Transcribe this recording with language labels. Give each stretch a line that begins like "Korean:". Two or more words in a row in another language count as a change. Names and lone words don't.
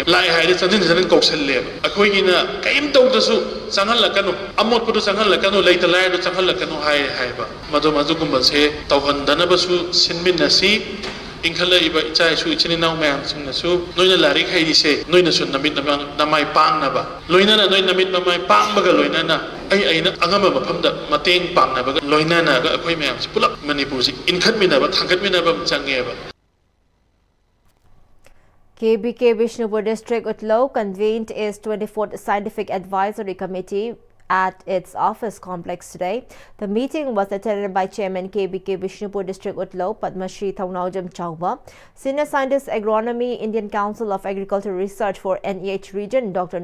Manipuri: ꯂꯥꯛꯑꯦ ꯍꯥꯏꯔꯗꯤ ꯆꯪꯁꯤꯟ ꯀꯧꯁꯜꯂꯦꯕ ꯑꯩꯈꯣꯏꯒꯤꯅ ꯀꯔꯤꯝ ꯇꯧꯗ꯭ꯔꯁꯨ ꯆꯪꯍꯜꯂꯛꯀꯅꯨ ꯑꯃꯣꯠꯄꯗꯨ ꯆꯪꯍꯜꯂꯛꯀꯅꯨ ꯂꯩꯇ ꯂꯥꯏꯔꯗꯨ ꯆꯪꯍꯜꯂꯛꯀꯅꯨ ꯍꯥꯏꯕ ꯑꯗꯨꯒꯨꯝꯕꯁꯦ ꯇꯧꯍꯟꯗꯅꯕꯁꯨ ꯁꯤꯟꯃꯤꯟꯅꯁꯤ ꯏꯟꯈꯠꯂꯛꯏꯕ ꯏꯆꯥ ꯏꯁꯨ ꯏꯆꯤꯟ ꯏꯅꯥꯎ ꯃꯌꯥꯝꯁꯤꯡꯅꯁꯨ ꯅꯣꯏꯅ ꯂꯥꯏꯔꯤꯛ ꯍꯩꯔꯤꯁꯦ ꯅꯣꯏꯅꯁꯨ ꯅꯃꯤꯠ ꯅꯃꯥꯏ ꯄꯥꯡꯅꯕ ꯂꯣꯏꯅꯅ ꯅꯣꯏ ꯅꯃꯤꯠ ꯅꯃꯥꯏ ꯄꯥꯡꯕꯒ ꯂꯣꯏꯅꯅ ꯑꯩꯅ ꯑꯉꯝꯕ ꯃꯐꯝꯗ ꯃꯇꯦꯡ ꯄꯥꯡꯅꯕꯒ ꯂꯣꯏꯅꯅꯒ ꯑꯩꯈꯣꯏ ꯃꯌꯥꯝꯁꯤ ꯄꯨꯂꯞ ꯃꯅꯤꯄꯨꯔꯁꯤ ꯏꯟꯈꯠꯃꯤꯟꯅꯕ ꯊꯥꯡꯒꯠꯃꯤꯟꯅꯕ ꯆꯪꯉꯦꯕ
English: KBK Bishnupur District Utlau convened its 24th Scientific Advisory Committee at its office complex today. The meeting was attended by Chairman KBK Bishnupur District Utlau Padmashri Thaunaujam Chauba, Senior Scientist Agronomy Indian Council of Agricultural Research for NEH Region Dr.